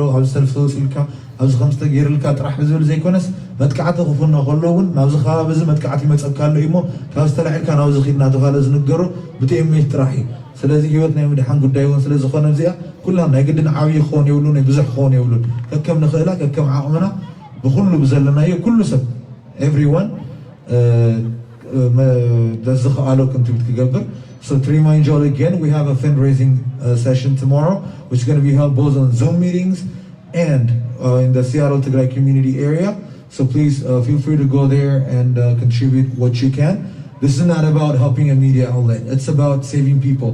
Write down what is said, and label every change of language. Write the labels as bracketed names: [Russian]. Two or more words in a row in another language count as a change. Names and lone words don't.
[Tigrinya] ኣብዚ ሰልፊ ተወፂልካ ኣብዚ ከምዚ ተገይርልካ ጥራሕ ብዝብል ዘይኮነስ መጥቃዕቲ ክፍኖ ከሎ እውን ናብዚ ከባቢ እዚ መጥቃዕቲ ይመፀካ ኣሎ እዩ ሞ ካብ ዝተላዒልካ ናብዚ ኺድ እናተባሃለ ዝንገሮ ብቲኤምኤች ጥራሕ እዩ ስለዚ ሂወት ናይ ምድሓን ጉዳይ እውን ስለ ዝኾነ እዚኣ ኩላም ናይ ግድን ዓብዪ ክኾን የብሉን ናይ ብዙሕ ክኾን የብሉን ከከም ንኽእላ ከከም ዓቕምና ብኩሉ ብዘለናዮ ኩሉ ሰብ everyone ዝኽኣሎ contribute ክገብር [English] So to remind you all again, we have a fundraising session tomorrow, which is going to be held both on Zoom meetings and in the Seattle Tigray community area. So please feel free to go there and contribute what you can. This is not about helping a media outlet. It's about saving people.